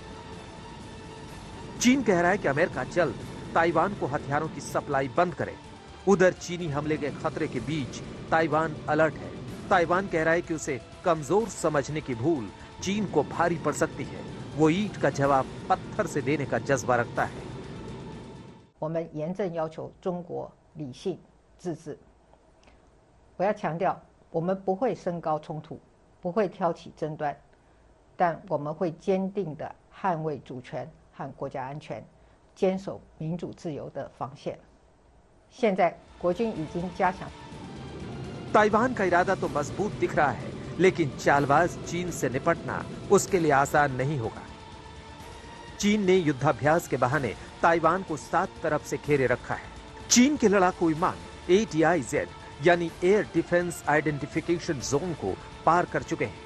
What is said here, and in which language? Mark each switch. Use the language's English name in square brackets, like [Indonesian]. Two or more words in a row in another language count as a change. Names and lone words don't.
[Hindi] चीन कह रहा है कि अमेरिका जल्द ताइवान को हथियारों की सप्लाई बंद करे। उधर चीनी हमले के खतरे के बीच ताइवान अलर्ट है। ताइवान कह रहा है कि उसे कमजोर समझने की भूल चीन को भारी पड़ सकती है। वो ईंट का जवाब पत्थर से देने का जज्बा रखता है। [Chinese] 我们严正要求中国理性自治。我要强调，我们不会升高冲突，不会挑起争端，但我们会坚定地捍卫主权和国家安全，坚守民主自由的防线。现在，国军已经加强。 [Hindi] ताइवान का इरादा तो मजबूत दिख रहा है, लेकिन चालबाज चीन से निपटना उसके लिए आसान नहीं होगा। चीन ने युद्धाभ्यास के बहाने ताइवान को 7 तरफ से घेरे रखा है। चीन के लड़ाकू विमान ADIZ यानी [English] Air Defense Identification Zone [Hindi] को पार कर चुके हैं।